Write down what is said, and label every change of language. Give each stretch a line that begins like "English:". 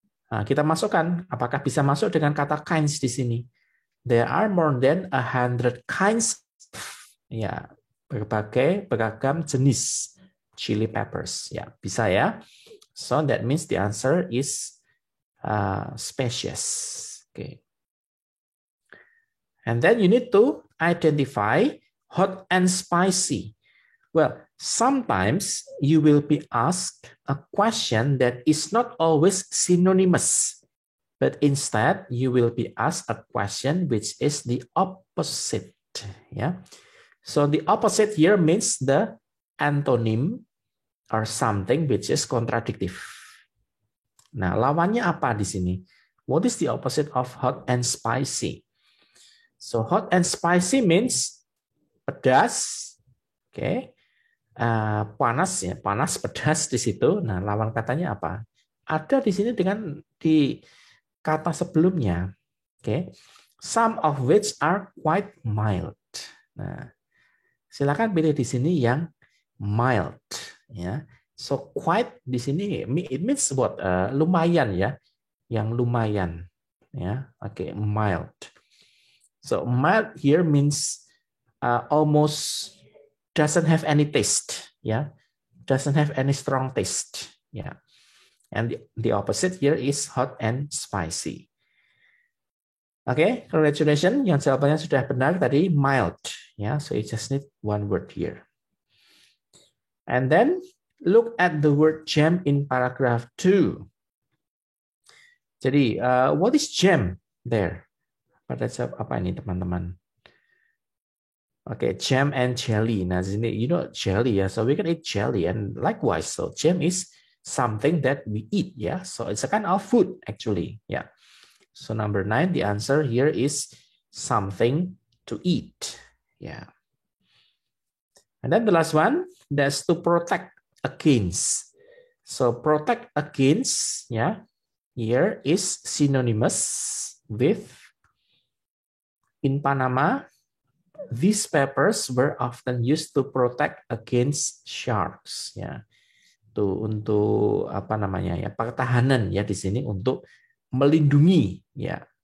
Indonesian: Nah, kita masukkan, apakah bisa masuk dengan kata kinds di sini?
English: There are more than 100 kinds, ya,
Indonesian: beragam jenis
English: chili peppers.
Indonesian: Ya, bisa ya.
English: So that means the answer is species. Okay. And then you need to identify hot and spicy. Well, sometimes you will be asked a question that is not always synonymous, but instead you will be asked a question which is the opposite. Yeah. So the opposite here means the antonym or something which is contradictive.
Indonesian: Nah, lawannya apa di sini?
English: What is the opposite of hot and spicy? So hot and spicy means pedas, okay.
Indonesian: Panas ya, panas pedas di situ. Nah, lawan katanya apa? Ada di sini dengan di kata sebelumnya.
English: Okay. Some of which are quite mild.
Indonesian: Nah, silakan pilih di sini yang mild ya.
English: So quite
Indonesian: di sini
English: it means what?
Indonesian: Lumayan ya. Yang lumayan ya. Oke, mild.
English: So mild here means almost doesn't have any taste, yeah, doesn't have any strong taste, yeah. And the opposite here is hot and spicy. Oke, congratulations,
Indonesian: yang jawabannya sudah benar tadi mild,
English: Yeah, so you just need one word here. And then look at the word gem in paragraph 2. Jadi, what is gem there?
Indonesian: Pada saat apa ini teman-teman?
English: Oke, jam and jelly. Nah, sini you know jelly ya, so we can eat jelly and likewise. So jam is something that we eat, yeah. So it's a kind of food actually, yeah. So number 9, the answer here is something to eat, yeah. And then the last one, that's to protect against. So protect against, yeah, here is synonymous with in Panama. These peppers were often used to protect against sharks, ya.
Indonesian: Tuh untuk apa namanya ya, pertahanan ya di sini untuk melindungi ya.